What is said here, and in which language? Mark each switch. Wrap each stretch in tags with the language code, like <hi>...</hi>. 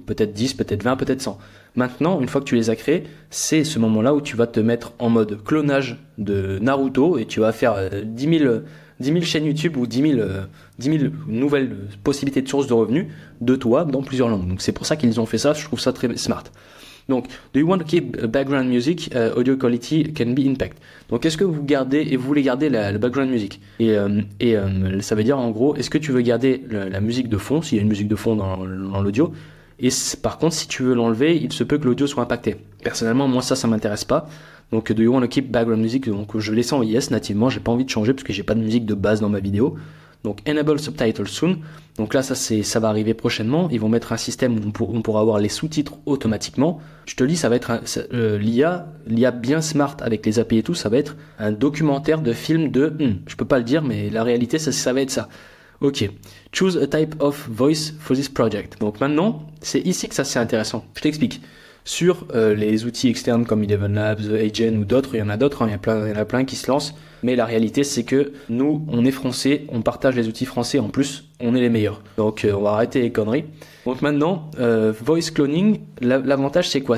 <fr>Peut-être 10, peut-être 20, peut-être 100. Maintenant, une fois que tu les as créées, c'est ce moment-là où tu vas te mettre en mode clonage de Naruto et tu vas faire 10 000 chaînes YouTube ou 10 000 nouvelles possibilités de sources de revenus de toi dans plusieurs langues. Donc c'est pour ça qu'ils ont fait ça, je trouve ça très smart.</fr> <en>Donc, do you want to keep background music, audio quality can be impact.</en> <fr>Donc, est-ce que vous gardez et vous voulez garder le background music et ça veut dire en gros, est-ce que tu veux garder la musique de fond, s'il y a une musique de fond dans l'audio, et par contre, si tu veux l'enlever, il se peut que l'audio soit impacté. Personnellement, moi ça m'intéresse pas.</fr> <en>Donc, do you want to keep background music?</en> <fr>Donc, je laisse en yes nativement, j'ai pas envie de changer parce que j'ai pas de musique de base dans ma vidéo. Donc,</fr> <en>enable subtitles soon.</en> <fr>Donc là, ça va arriver prochainement. Ils vont mettre un système où on pourra avoir les sous-titres automatiquement. Je te dis, ça va être l'IA bien smart avec les API et tout. Ça va être un documentaire de film je peux pas le dire, mais la réalité, ça va être ça. Ok.</fr> <en>Choose a type of voice for this project.</en> <fr>Donc maintenant, c'est ici que ça c'est intéressant. Je t'explique. Sur les outils externes comme Eleven Labs, Agent ou d'autres, il y en a d'autres, hein, il y en a plein qui se lancent. Mais la réalité, c'est que nous, on est français, on partage les outils français, en plus, on est les meilleurs. Donc, on va arrêter les conneries. Donc maintenant, voice cloning, l'avantage, c'est quoi?</fr>